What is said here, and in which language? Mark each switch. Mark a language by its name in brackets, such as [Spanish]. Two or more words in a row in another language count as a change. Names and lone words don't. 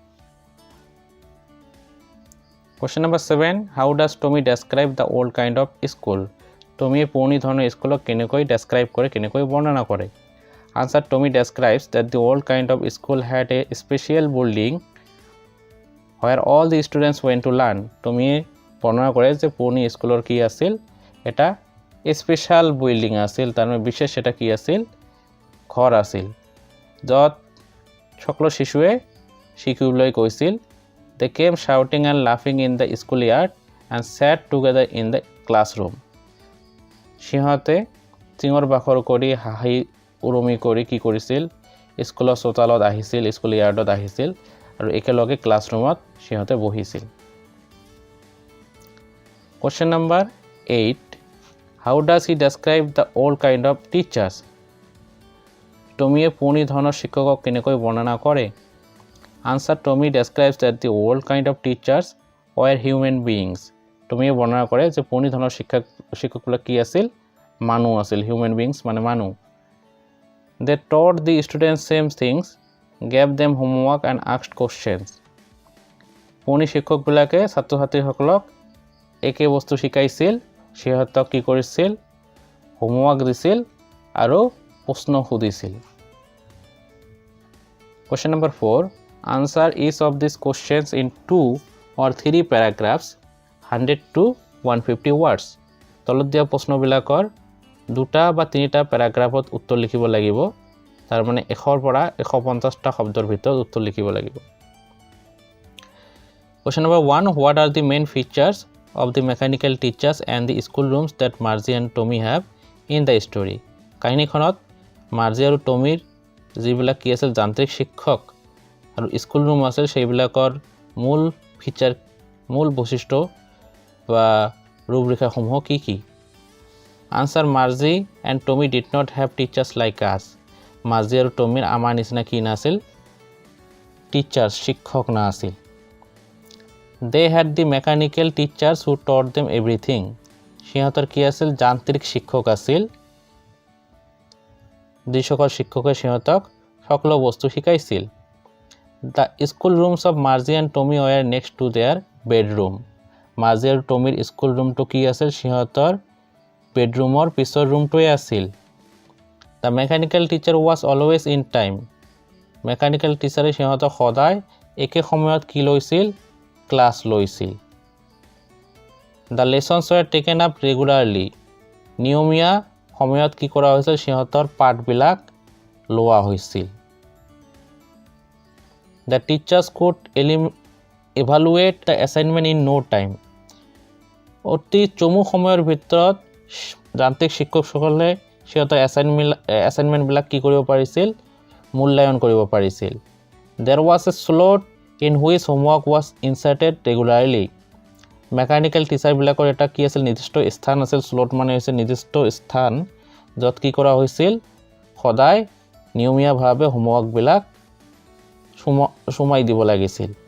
[English] Question number 7 How does Tommy describe the old kind of school Tommy [Assamese] পুৰণি ধৰণৰ স্কুলক কেনেকৈ describe কৰে কেনেকৈ বৰ্ণনা কৰে [English] Answer Tommy describes that the old kind of school had a special building where all the students went to learn Tommy [Assamese] বৰ্ণনা কৰে যে পুৰণি স্কুলৰ কি আছিল এটা স্পেশাল বিল্ডিং আছিল তাৰ মানে বিশেষ এটা কি আছিল ঘৰ আছিল যত সকলো শিশুৱে শিকিবলৈ গৈছিল [English] They came shouting and laughing in the schoolyard and sat together in the classroom. [Assamese] সিহঁতে চিঙৰ বাখৰ কৰি হাঁহি উৰুমি কৰি কি কৰিছিল স্কুলৰ চোতালত আহিছিল স্কুলয়াৰ্ডত আহিছিল আৰু একেলগে ক্লাছৰুমত সিহঁতে বহিছিল [English] Question number 8 How does he describe the old kind of teachers? [Assamese] টমিয়ে পুৰণি ধৰণৰ শিক্ষকক কেনেকৈ বৰ্ণনা কৰে [English] Answer Tommy describes that the old kind of teachers were human beings. [Assamese] টমিয়ে বৰ্ণনা কৰে যে পুৰণি ধৰণৰ শিক্ষকবিলাক কি আছিল মানুহ আছিল [English] human beings [Assamese] মানে মানুহ [English] they taught the students same things gave them homework and asked questions [Assamese] পুৰণি শিক্ষকবিলাকে ছাত্ৰ ছাত্ৰীসকলক একে বস্তু শিকাইছিল সিহঁতক কি কৰিছিল হোমৱৰ্ক দিছিল আৰু প্ৰশ্ন সুধিছিল [English] Question number 4 answer each of these questions in 2 or 3 paragraphs 100 to 150 words [Assamese] তলত দিয়া প্ৰশ্নবিলাকৰ দুটা বা তিনিটা প্যাৰাগ্ৰাফত উত্তৰ লিখিব লাগিব তাৰ মানে 100 পৰা 150 টা শব্দৰ ভিতৰত উত্তৰ লিখিব লাগিব [English] Question number 1 what are the main features of the mechanical teachers and the school rooms that Margie and Tommy have in the story [Assamese] কাহিনীখনত মাৰ্জি আৰু টমিৰ যিবিলাক কি আছিল যান্ত্ৰিক শিক্ষক আৰু স্কুল ৰুম আছিল সেইবিলাকৰ মূল ফিচাৰ মূল বৈশিষ্ট্য বা ৰূপৰেখাসমূহ কি কি [English] Answer Margie and Tommy did not have teachers like us [Assamese] Margie আৰু টমিৰ আমাৰ নিচিনা কি নাছিল টিচাৰ্ছ শিক্ষক না আছিল [English] They had the mechanical teachers who taught them everything [Assamese] সিহঁতৰ কি আছিল যান্ত্ৰিক শিক্ষক আছিল যিসকল শিক্ষকে সিহঁতক সকলো বস্তু শিকাইছিল [English] The school rooms of Margie and Tommy were next to their bedroom [Assamese] Margie আৰু টমিৰ স্কুল ৰুমটো কি আছিল সিহঁতৰ বেডৰুমৰ পিছৰ ৰুমটোৱে আছিল [English] The mechanical teacher was always in time mechanical teacher [Assamese] সিহঁতক সদায় একে সময়ত কি লৈছিল ক্লাছ লৈছিল [English] The lessons were taken up regularly [Assamese] নিয়মীয়া সময়ত কি কৰা হৈছিল সিহঁতৰ পাঠবিলাক লোৱা হৈছিল [English] The teachers could evaluate the assignment in no time [Assamese] অতি চমু সময়ৰ ভিতৰত যান্ত্ৰিক শিক্ষকসকলে সিহঁতৰ এছাইনমেণ্টবিলাক কি কৰিব পাৰিছিল মূল্যায়ন কৰিব পাৰিছিল [English] There was a slot in which homework was inserted regularly mechanical teachers [Assamese] এটা কি আছিল নিৰ্দিষ্ট স্থান আছিল স্লট মানে হৈছে নিৰ্দিষ্ট স্থান য'ত কি কৰা হৈছিল সদায় নিয়মীয়াভাৱে হোমৱৰ্কবিলাক সুমাই দিব লাগিছিল